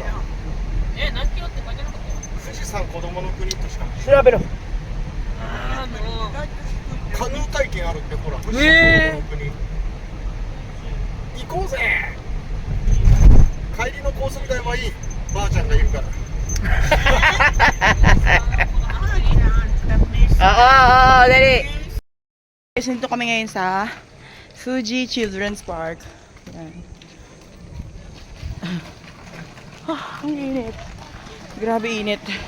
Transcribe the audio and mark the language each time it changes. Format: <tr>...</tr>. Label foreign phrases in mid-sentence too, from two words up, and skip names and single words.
<ja>何キロって書いてなかったよ。富士山子供の国としか。調べろ。カヌー体験あるってほら。富士山子供の国。行こうぜ。帰りの高速代はいい。ばあちゃんがいるから。</ja> <tl>Oo, dali. Guys, nandito kami ngayon sa Fuji Children's Park. Yan. Ang init. Grabe init.</tl>